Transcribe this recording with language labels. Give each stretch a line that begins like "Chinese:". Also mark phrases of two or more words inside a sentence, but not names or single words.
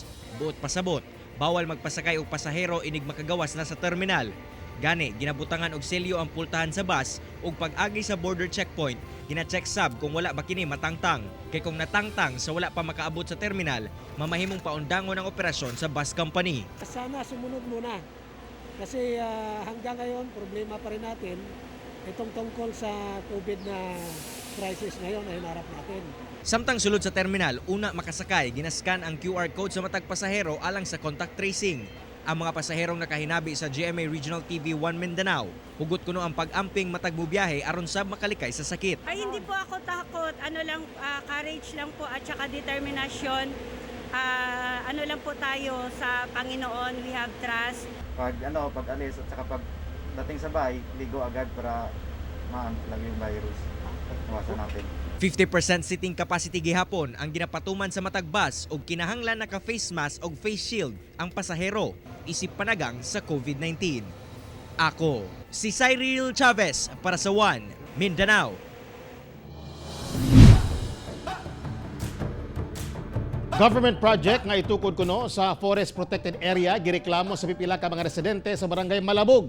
Cebuano: Buot pasabot, bawal magpasakay og pasahero inig makagawas na sa terminal. Gani, ginabutangan og selyo ang pultahan sa bus ug pag-agi sa border checkpoint, gina-check sab kung wala ba kini matangtang. Kay kung natangtang sa wala pa makaabot sa terminal, mamahimong paundangon ang operasyon sa bus company.
Filipino: Sana sumunod muna. Kasi hanggang ngayon, problema pa rin natin itong tungkol sa COVID na crisis ngayon na hinarap natin.
Cebuano: Samtang sulod sa terminal, una makasakay, ginascan ang QR code sa matag pasahero alang sa contact tracing. Ang mga pasaherong nakahinabi sa GMA Regional TV 1 Mindanao, hugot kuno ang pag-amping matag bubiyahe aron sab makalikay sa sakit.
Filipino: Ay hindi po ako takot, courage lang po at saka determinasyon. Ano lang po tayo sa Panginoon,
English: we have trust.
Filipino: Pag alis at saka pag dating sa bahay, ligo agad para maantlag yung virus. Iwasan natin.
Cebuano: 50%
English: seating capacity
Cebuano: gihapon ang ginapatuman sa matag bus ug kinahanglan naka
English: face mask
Cebuano: ug
English: face shield
Cebuano: ang pasahero isip panagang sa COVID-19. Ako si Cyril Chavez para sa One Mindanao.
English: Government project
Cebuano: nga itukod kuno sa Forest Protected Area gireklamo sa pipila ka mga residente sa barangay Malabog.